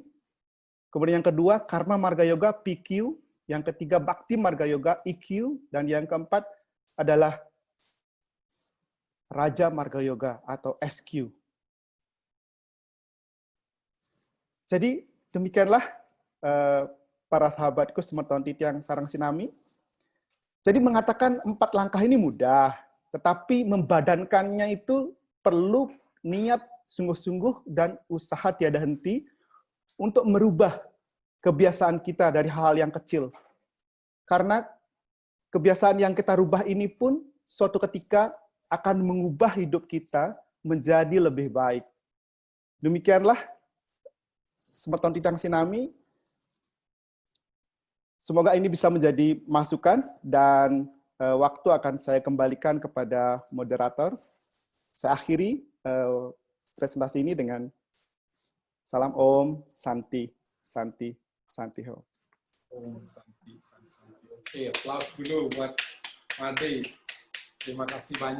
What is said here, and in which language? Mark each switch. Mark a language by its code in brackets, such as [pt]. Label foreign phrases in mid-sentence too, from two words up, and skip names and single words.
[id] Kemudian yang kedua, karma marga yoga, PQ. Yang ketiga, bakti marga yoga, EQ. Dan yang keempat adalah raja marga yoga atau SQ. Jadi demikianlah para sahabatku [ban] semerton titiang sarang sinami. [id] Jadi mengatakan 4 langkah ini mudah, tetapi membadankannya itu perlu niat sungguh-sungguh dan usaha tiada henti untuk merubah kebiasaan kita dari hal yang kecil. Karena kebiasaan yang kita rubah ini pun suatu ketika akan mengubah hidup kita menjadi lebih baik. Demikianlah [ban] semerton titiang sinami. [id] Semoga ini bisa menjadi masukan dan waktu akan saya kembalikan kepada moderator. Saya akhiri presentasi ini dengan salam [sa] Om Santi, Santi, Santi Ho. Om Santi, Santi, Santi. [id] Oke, aplaus dulu buat Made. Terima kasih banyak.